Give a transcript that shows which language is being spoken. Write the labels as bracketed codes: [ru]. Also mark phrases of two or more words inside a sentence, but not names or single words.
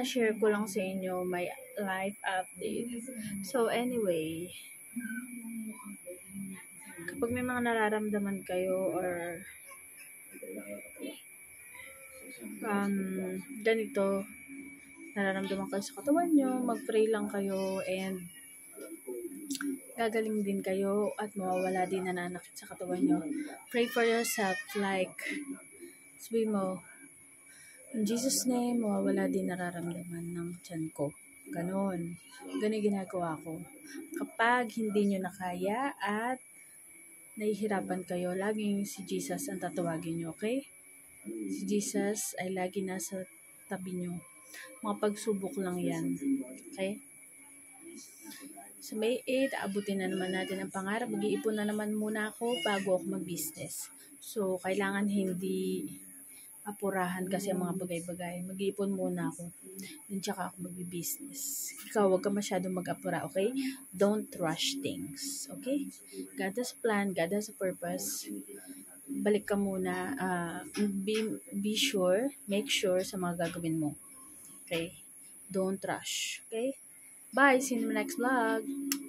[tl] Na-share ko lang sa inyo [en] my life update. [tl] So, anyway, kapag may mga nararamdaman kayo or ganito, nararamdaman kayo sa katawan nyo, mag-pray lang kayo and gagaling din kayo at mawawala din nananakit sa katawan nyo. [en] Pray for yourself like [tl] sabi mo, [en] in Jesus name, [tl] mawawala din nararamdaman ng tiyan ko. Ganon. Ganon ginagawa ko. Kapag hindi nyo nakaya at nahihirapan kayo, laging si Jesus ang tatawagin nyo, okay? Si Jesus ay lagi nasa tabi nyo. Mga pagsubok lang yan. Okay? So May 8, abutin na naman natin ang pangarap. Mag-iipon na naman muna ako bago ako mag-business. So, kailangan hindi apurahan kasi ang mga bagay-bagay. Mag-iipon muna ako. Then, tsaka ako mag-business. Ikaw, huwag ka masyadong mag-apura, okay? [en] Don't rush things, okay? God has a plan, God has a purpose. [tl] Balik ka muna. [en] Be sure, make sure [tl] sa mga gagawin mo. [en] Okay? Don't rush. Okay? Bye! See you in the next vlog!